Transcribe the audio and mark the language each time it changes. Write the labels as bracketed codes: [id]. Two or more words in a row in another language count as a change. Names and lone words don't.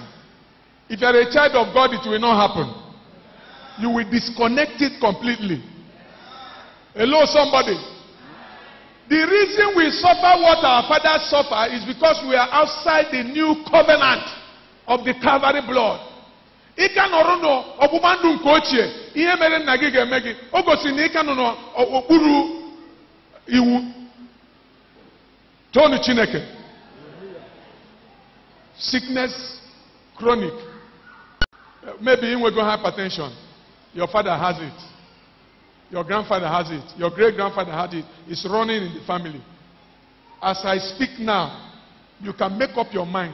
[en] If you are a child of God, it will not happen. You will disconnect it completely. Hello, somebody. The reason we suffer what our fathers suffer is because we are outside the new covenant of the Calvary blood. [ig] Ika norono obumandu nkochie ihe mere nna gị ga-eme gị o gosi na ika nọ n'okpuru iwu tonu Chineke. [en] Sickness, chronic. Maybe in hypertension. Your father has it. Your grandfather has it. Your great-grandfather has it. It's running in the family. As I speak now, you can make up your mind.